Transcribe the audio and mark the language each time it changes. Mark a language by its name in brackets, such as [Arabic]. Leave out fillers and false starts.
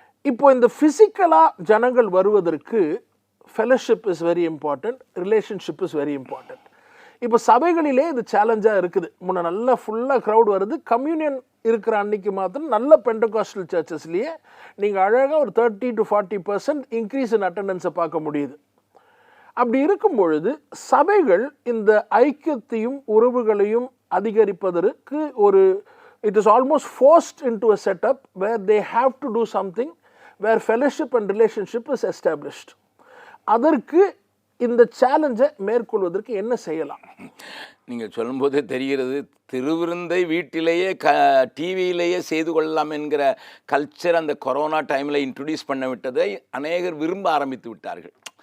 [Tamil] இப்போ இந்த ஃபிசிக்கலாக ஜனங்கள் வருவதற்கு [English] Fellowship is very important, relationship is very important. [Tamil] இப்போ சபைகளிலே இது சேலஞ்சாக இருக்குது. முன்னே நல்லா ஃபுல்லாக க்ரௌட் வருது. கம்யூனியன் இருக்கிற அன்னைக்கு மாத்திரம் நல்ல பெண்டகாஸ்டல் சர்ச்சஸ்லேயே நீங்கள் அழகாக ஒரு 30 to 40% இன்க்ரீஸ் இன் அட்டண்டன்ஸை பார்க்க முடியுது. அப்படி இருக்கும் பொழுது சபைகள் இந்த ஐக்கியத்தையும் உறவுகளையும் அதிகரிப்பதற்கு ஒரு [English] it is almost forced into a setup where they have to do something where fellowship and relationship is established. [Tamil] அதற்கு இந்த சேலஞ்சை மேற்கொள்வதற்கு என்ன செய்யலாம்? நீங்கள் சொல்லும்போதே தெரிகிறது, திருவிருந்தை வீட்டிலேயே டிவியிலேயே செய்து கொள்ளலாம் என்கிற கல்ச்சர் அந்த கொரோனா டைமில் இன்ட்ரடியூஸ் பண்ண விட்டதை அநேகர் விரும்ப ஆரம்பித்து விட்டார்கள்.